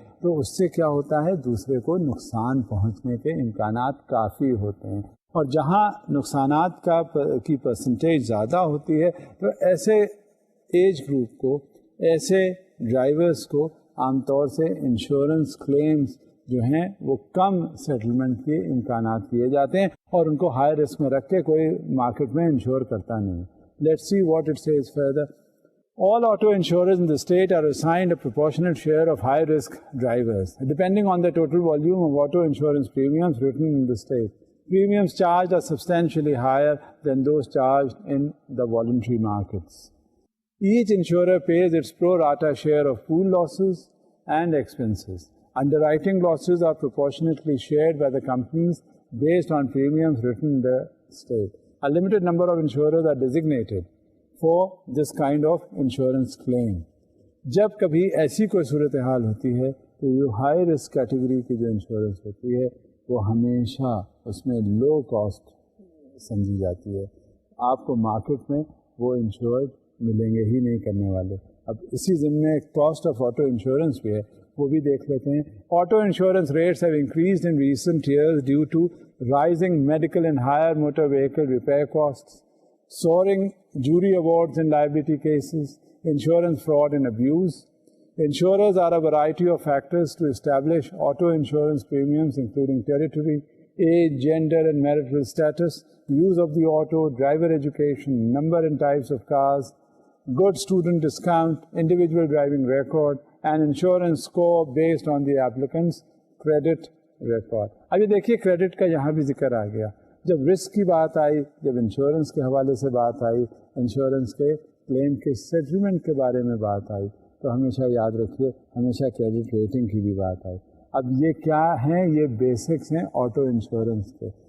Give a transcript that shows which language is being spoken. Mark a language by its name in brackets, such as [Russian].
[Urdu] تو اس سے کیا ہوتا ہے دوسرے کو نقصان پہنچنے کے امکانات کافی ہوتے ہیں اور جہاں نقصانات کی پرسنٹیج زیادہ ہوتی ہے تو ایسے ایج گروپ کو، ایسے ڈرائیورز کو عام طور سے انشورنس کلیمز جو ہیں وہ کم سیٹلمنٹ کے امکانات کیے جاتے ہیں اور ان کو ہائی رسک میں رکھ کے کوئی مارکیٹ میں انشور کرتا نہیں. [English] Let's see what it says further. All auto insurers in the state are assigned a proportionate share of high-risk drivers, depending on the total volume of auto insurance premiums written in the state. Premiums charged are substantially higher than those charged in the voluntary markets. Each insurer pays its pro rata share of pool losses and expenses. Underwriting losses are proportionately shared by the companies based on premiums written in the state. A limited number of insurers are designated for this kind of insurance claim. [Urdu] جب کبھی ایسی کوئی صورتحال ہوتی ہے تو یہ high risk category کی جو انشورنس ہوتی ہے وہ ہمیشہ اس میں لو کاسٹ سمجھی جاتی ہے. آپ کو مارکیٹ میں وہ انشورڈ ملیں گے ہی نہیں کرنے والے. اب اسی ضمن میں کاسٹ آف آٹو انشورنس بھی ہے، وہ بھی دیکھ لیتے ہیں. [English] Auto insurance rates have increased in recent years due to rising medical and higher motor vehicle repair cost, soaring jury awards in liability cases, insurance fraud and abuse. Insurers are a variety of factors to establish auto insurance premiums, including territory, age, gender and marital status, use of the auto, driver education, number and types of cars, good student discount, individual driving record, and insurance score based on the applicant's credit record. [Urdu] اب یہ دیکھیے credit کا یہاں بھی ذکر آ گیا. جب risk کی بات آئی، جب انشورنس کے حوالے سے بات آئی، انشورنس کے کلیم کے سیٹلمنٹ کے بارے میں بات آئی تو ہمیشہ یاد رکھیے ہمیشہ کریڈٹ ریٹنگ کی بھی بات آئی. اب یہ کیا ہیں؟ یہ بیسکس ہیں آٹو انشورنس کے.